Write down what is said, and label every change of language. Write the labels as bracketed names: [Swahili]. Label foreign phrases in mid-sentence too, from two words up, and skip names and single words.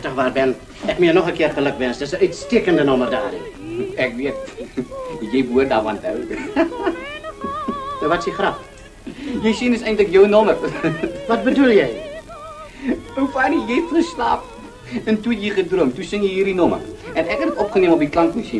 [Dutch] Maar Ben, ek moet je nog een keer geluk wensen. Dat is een uitstekende nummer daar. [Afrikaans] Ek weet, jy behoort daarvan te hou. Wat is die grap? Jy sien is eintlik jou nommer. Wat bedoel jy? Ou Fanny, jy het geslaap. En toe jy gedroom, toe sing jy hierdie nommer. En ek het dit opgeneem op die klankmasjien.